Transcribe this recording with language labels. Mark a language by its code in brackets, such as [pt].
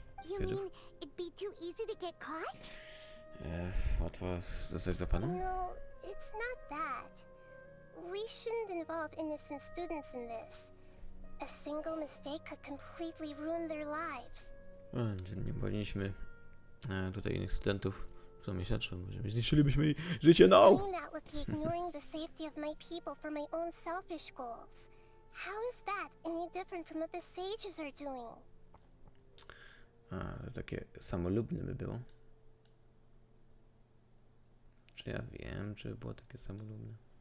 [en] You [pl] Sage'ów? [en] mean it'd be too easy to get caught? [pl] Łatwo zostać złapaną? [en] No, it's not that. We shouldn't involve innocent students in this. A single mistake could completely ruin their lives. [pl] Czyli nie powinniśmy tutaj innych studentów zamieszać, może zniszczylibyśmy jej życie, no! [en] Doing that would be ignoring the safety of my people for my own selfish goals. How is that any different from what the sages are doing? [pl] To takie samolubne by było. Czy ja wiem, czy było takie samolubne?